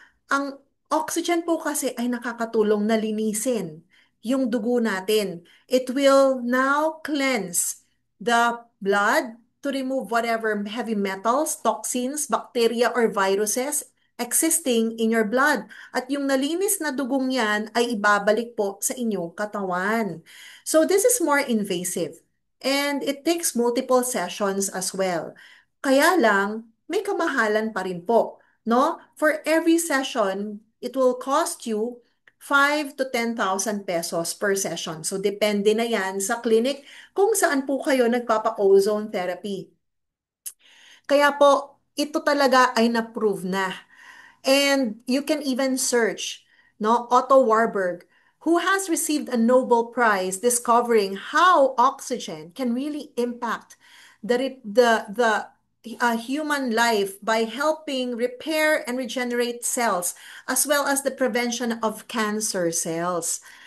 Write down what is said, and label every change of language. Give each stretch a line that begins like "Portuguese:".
Filipino: Ang oxygen po kasi ay nakakatulong na linisin yung dugo natin.
English: It will now cleanse the blood to remove whatever heavy metals, toxins, bacteria, or viruses existing in your blood.
Filipino: At yung nalinis na dugong yan ay ibabalik po sa inyong katawan.
English: So this is more invasive and it takes multiple sessions as well.
Filipino: Kaya lang, may kamahalan pa rin po, no?
English: For every session, it will cost you 5 to 10,000 pesos per session.
Filipino: So, depende na yan sa clinic kung saan po kayo nagpapa-ozone therapy. Kaya po, ito talaga ay na-prove na.
English: And you can even search, no, Otto Warburg, who has received a Nobel Prize discovering how oxygen can really impact the human life by helping repair and regenerate cells, as well as the prevention of cancer cells.